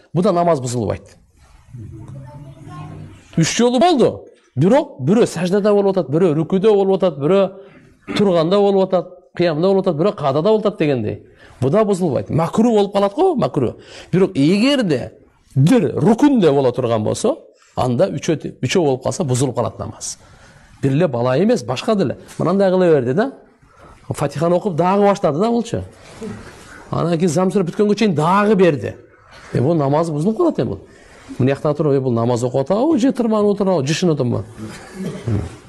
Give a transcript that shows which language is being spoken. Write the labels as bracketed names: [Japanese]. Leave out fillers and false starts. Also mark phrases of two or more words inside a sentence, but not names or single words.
[Kyrgyz] Бу да намаз бузулбайт. 3 жолу болду. Бирок бирөө саждада болуп атат, бирөө рүкүдө болуп атат, бирөө турганда болуп атат, кыямда болуп атат, бирөө кадада болуп атат дегендей. Бу да бузулбайт. Макру болуп калат го, макру. Бирок эгерде бир рүкүндө бола турган болсо, анда үчөө болуп калса бузулуп калат намаз. Бирле бала эмес, башка деле. Мынандай кыла берди да. Фатиханы окуп дагы баштады да болчу. Анан кийин зам сүрөп бүткөнгө чейин дагы берди. Бул намаз бузулуп калат бул. Мына жакта туруп, бул намаз окуп атабы, же тырманып отурабы, жышынып атабы?